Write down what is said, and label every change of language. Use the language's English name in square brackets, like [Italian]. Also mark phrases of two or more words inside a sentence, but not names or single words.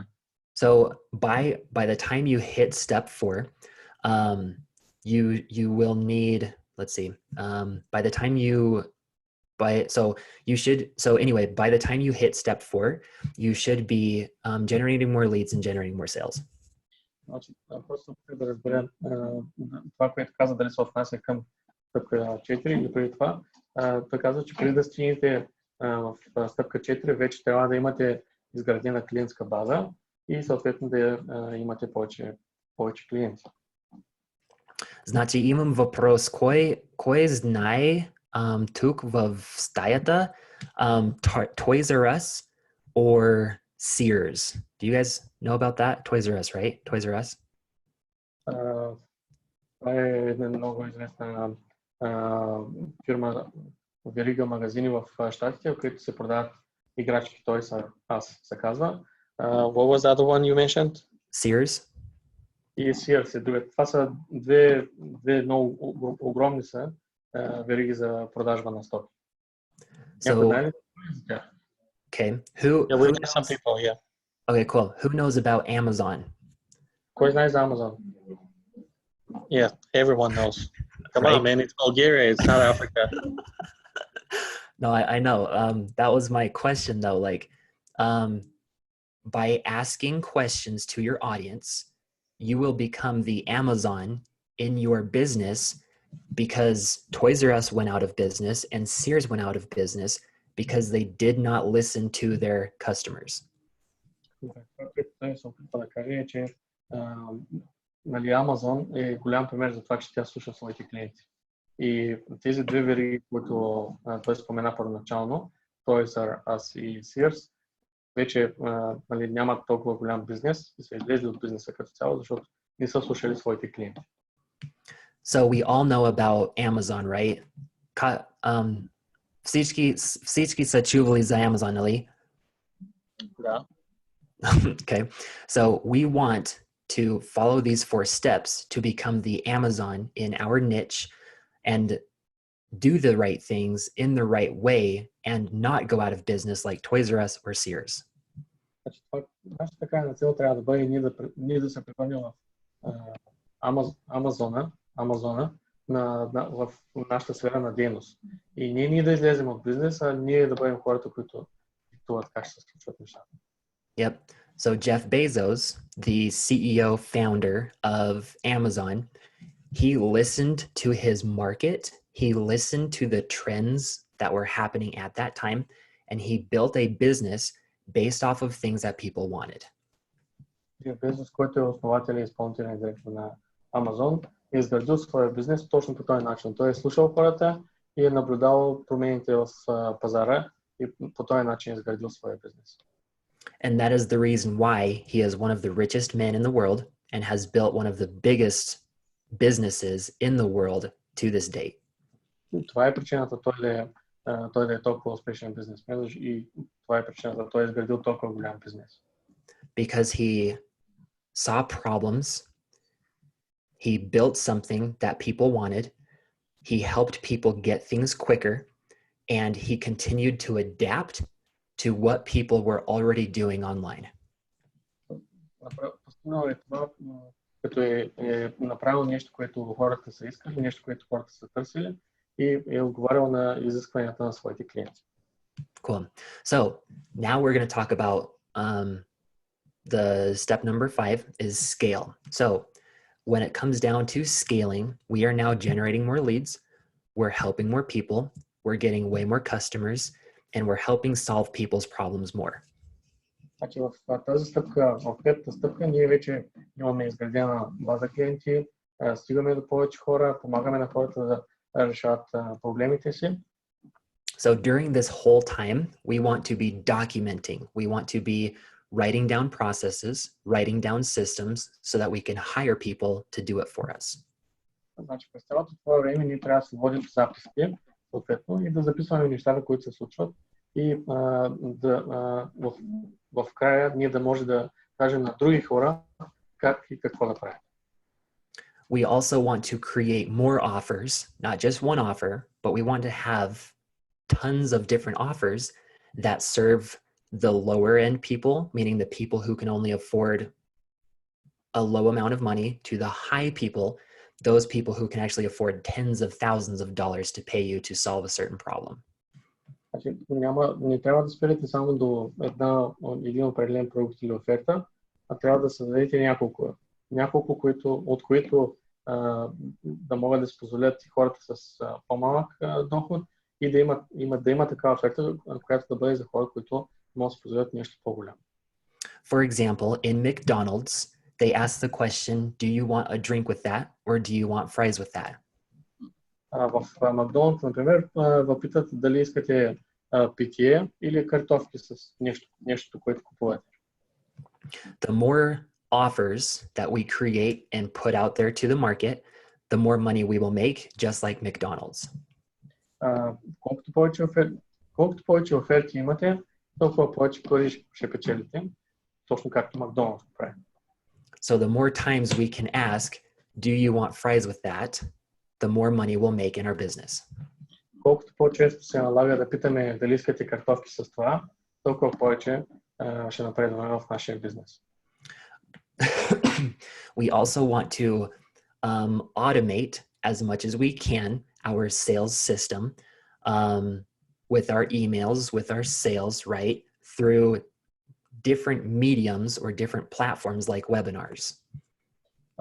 [English] So by the time you hit step 4, you will need, let's see, by the time you hit step 4, you should be generating more leads and generating more sales. [Bulgarian] Значи, просто да разберем това, което каза, дали се отнася към стъпка 4 или преди това. Той казва, че преди да стигнете в стъпка 4, вече трябва да имате изградена клиентска база и съответно да имате повече клиенти. Значи имам въпрос. Кой знае тук в стаята Toys R Us or Sears? [English] Do you guys know about that? Toys R Us, right? Toys R Us? [Bulgarian] Това е една много известна фирма, верига магазини в щатите, в които се продават играчки. Toys R Us се казва. [English] What was the other one you mentioned? Sears. [Bulgarian] И Sears е друга. Това са две много огромни са вериги за продажба на стоки. [English] So, okay. Who knows? Some people, yeah. Okay, cool. Who knows about Amazon? [Bulgarian] Кой знае за Amazon? [English] Yeah, everyone knows. Come Right? on, man, it's Bulgaria, it's not Africa. No, I know. That was my question though. Like, by asking questions to your audience, you will become the Amazon in your business because Toys R Us went out of business and Sears went out of business because they did not listen to their customers. [Bulgarian] Той се опитва да каже, че нали, Амазон е голям пример за това, че тя слуша своите клиенти. И тези две вериги, които той спомена първоначално, Toys R Us и Sears, вече нали, нямат толкова голям бизнес и са излезли от бизнеса като цяло, защото не са слушали своите клиенти. [English] So we all know about Amazon, right? [Bulgarian] Всички са чували за Amazon, нали? Да. [English] Okay, so we want to follow these 4 steps to become the Amazon in our niche and do the right things in the right way and not go out of business like Toys R Us or Sears. [Bulgarian] Значи, нашата крайна цел трябва да бъде ние да се превърнем в Амазона в нашата сфера на дейност. И ние да излезем от бизнес, а ние да бъдем хората, които диктуват как ще се случват нещата. [English] Yep. So Jeff Bezos, the CEO founder of Amazon, he listened to his market. He listened to the trends that were happening at that time, and he built a business based off of things that people wanted. [Bulgarian] Jeff Bezos, който е основател и изпълнителен директор на Amazon, е изградил своя бизнес точно по този начин. Той е слушал хората и е наблюдавал промените в пазара и по този начин е изградил своя бизнес. [English] And that is the reason why he is one of the richest men in the world and has built one of the biggest businesses in the world to this date. [Bulgarian] Това е причината той да е толкова успешен бизнесмен и това е причината той е изградил толкова голям бизнес. [English] Because he saw problems, he built something that people wanted, he helped people get things quicker, and he continued to adapt to what people were already doing online. [Bulgarian] Постигнал е това, като е направил нещо, което хората са искали, нещо, което хората са търсили и е отговарял на изискванията на своите клиенти. [English] Cool. So now we're going to talk about the step number 5 is scale. So when it comes down to scaling, we are now generating more leads, we're helping more people, we're getting way more customers, and we're helping solve people's problems more. [Bulgarian] Значи в тази стъпка, в петата стъпка, ние вече имаме изградена база клиенти, стигаме до повече хора, помагаме на хората да решават проблемите си. [English] So during this whole time, we want to be documenting. We want to be writing down processes, writing down systems so that we can hire people to do it for us. [Bulgarian] Значи през цялото това време ние трябва да се водим записки, съответно, и да записваме нещата, които се случват и в края ние да може да кажем на други хора как и какво да правят. [English] We also want to create more offers, not just one offer, but we want to have tons of different offers that serve the lower end people, meaning the people who can only afford a low amount of money, to the high people, those people who can actually afford tens of thousands of dollars to pay you to solve a certain problem. [Bulgarian] Не трябва да спирате само до един определен продукт или оферта, а трябва да създадете няколко от които да могат да се позволят хората с по-малък доход и да има такава оферта, която да бъде за хора, които могат да се позволят нещо по-голямо. [English] For example, in McDonald's, they ask the question, do you want a drink with that or do you want fries with that? [Bulgarian] В Макдоналдс, например, въпитат дали искате питие или картофки с нещо, което купувате. [English] The more offers that we create and put out there to the market, the more money we will make, just like McDonald's. [Bulgarian] Колкото повече оферти имате, толкова повече пари ще печелите, точно както Макдоналдс прави. [English] So the more times we can ask, do you want fries with that, the more money we'll make in our business. [Bulgarian] Колкото по-често се налага да питаме дали искате картофки с това, толкова повече ще напредваме в нашия бизнес. [English] We also want to automate as much as we can our sales system with our emails, with our sales, right? Through different mediums or different platforms like webinars.